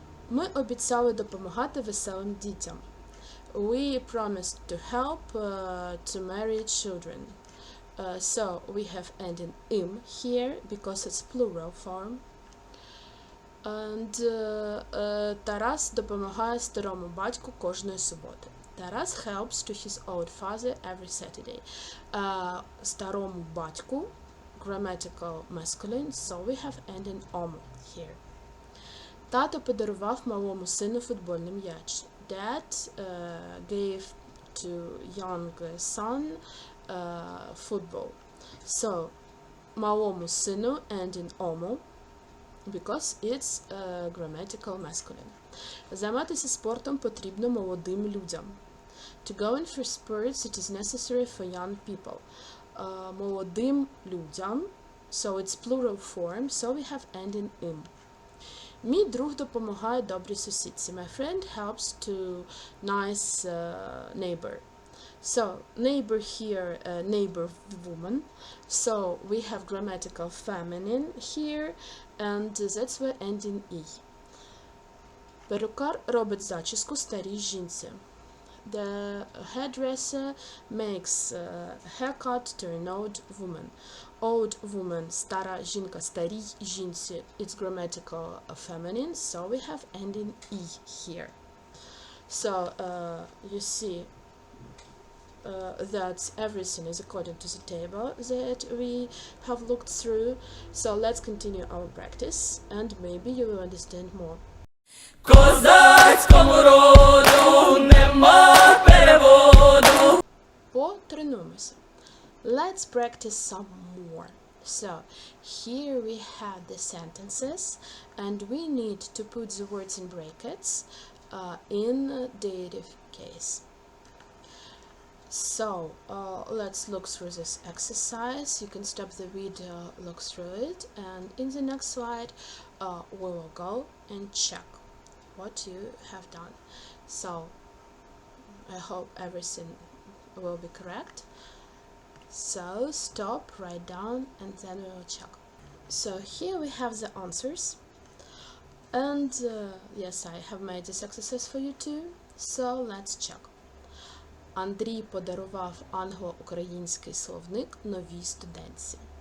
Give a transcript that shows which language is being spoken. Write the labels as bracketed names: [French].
[Ukrainian] Ми обіцяли допомагати веселим дітям. [English] We promised to help to married children. So we have ending im here because it's plural form. [Ukrainian] And Тарас допомагає старому батьку кожної суботи. [English] Taras helps to his old father every Saturday. [Ukrainian] Старому батьку, [English] grammatical masculine, so we have ending omu here. [Ukrainian] Тато подарував малому сину футбольний м'яч. [English] Dad gave to young son football. So, [Ukrainian] малому сину [English] ending omu because it's grammatical masculine. [Ukrainian] Займатися спортом потрібно молодим людям. [English] To go in for sports, it is necessary for young people. [Ukrainian] Молодим людям, [English] so it's plural form, so we have ending im. [Ukrainian] Мій друг допомагає добрій сусідці. [English] My friend helps to nice neighbor. So, neighbor here, neighbor woman. So, we have grammatical feminine here, and that's why ending e. [Ukrainian] Перукар робить зачіску старій жінці. [English] The hairdresser makes a haircut to an old woman. Old woman, [Ukrainian] стара жінка, старій жінці. [English] It's grammatical feminine, so we have ending e here. So, you see that everything is according to the table that we have looked through. So, let's continue our practice, and maybe you will understand more. [Ukrainian] Козацькому роду нема переводу. Потренуємося. [English] Let's practice some more. So, here we have the sentences, and we need to put the words in brackets in dative case. So, let's look through this exercise. You can stop the video, look through it, and in the next slide, we will go and check what you have done. So, I hope everything will be correct. So, stop, write down, and then we will check. So, here we have the answers. And, yes, I have made this exercise for you too. So, let's check. [Ukrainian] Андрій подарував англо-український словник новій студентці.